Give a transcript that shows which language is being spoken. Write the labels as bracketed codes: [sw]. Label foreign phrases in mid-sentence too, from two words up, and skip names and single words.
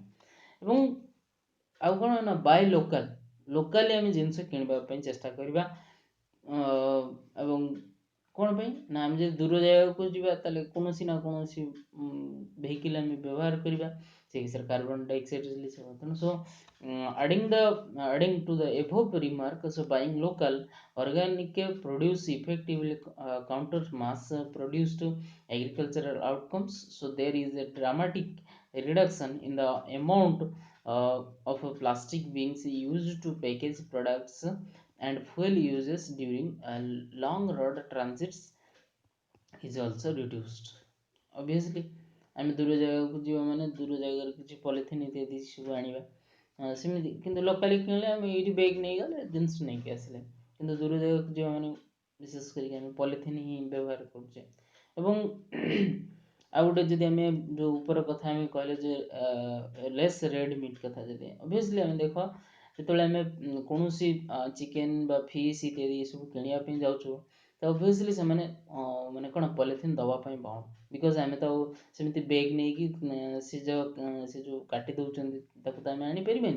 [or] ଏବଂ ଆଉ କ'ଣ ନା [en] buy locally [or] ଆମେ ଜିନିଷ କିଣିବା ପାଇଁ ଚେଷ୍ଟା କରିବା। ଏବଂ କ'ଣ ପାଇଁ ନା ଆମେ ଯଦି ଦୂର ଜାଗାକୁ ଯିବା ତାହେଲେ କୌଣସି ନା କୌଣସି ଭେହିକିଲ୍ ଆମେ ବ୍ୟବହାର କରିବା, ସେ କେସ୍ରେ [en] carbon dioxide release [or] ହେବ। [en] ତେଣୁ adding to the above remark, so buying local organic produce effectively counters mass produced agricultural outcomes. So there is a dramatic reduction in the amount of plastic being used to package products and fuel uses during long road transits is also reduced। [or] Obviously ଆମେ ଦୂର ଜାଗାକୁ ଯିବା ମାନେ ଦୂର ଜାଗାରେ କିଛି ପଲିଥିନ୍ ଇତ୍ୟାଦି ସବୁ ଆଣିବା, ସେମିତି କିନ୍ତୁ ଲୋକାଲି କିଣିଲେ ଆମେ ଏଇଠି ବ୍ୟାଗ୍ ନେଇଗଲେ ଜିନିଷ ନେଇକି ଆସିଲେ, କିନ୍ତୁ ଦୂର ଜାଗାକୁ ଯିବା ମାନେ ବିଶେଷ କରିକି ଆମେ ପଲିଥିନ୍ ହିଁ ବ୍ୟବହାର କରୁଛେ। ଏବଂ ଆଉ ଗୋଟେ ଯଦି ଆମେ ଯେଉଁ ଉପର କଥା ଆମେ କହିଲେ ଯେ [en] less red meat [or] କଥା, ଯଦି ଅବଭିୟସଲି ଆମେ ଦେଖ ଯେତେବେଳେ ଆମେ କୌଣସି ଚିକେନ୍ ବା ଫିସ୍ ଇତ୍ୟାଦି ଏସବୁ କିଣିବା ପାଇଁ ଯାଉଛୁ ତ ଅବଭିୟସଲି ସେମାନେ ମାନେ କ'ଣ ପଲିଥିନ୍ ଦେବା ପାଇଁ [en] bound because [or] ଆମେ ତ ଆଉ ସେମିତି ବେଗ୍ ନେଇକି ସେ ଯେଉଁ କାଟି ଦେଉଛନ୍ତି ତାକୁ ତ ଆମେ ଆଣିପାରିବାନି।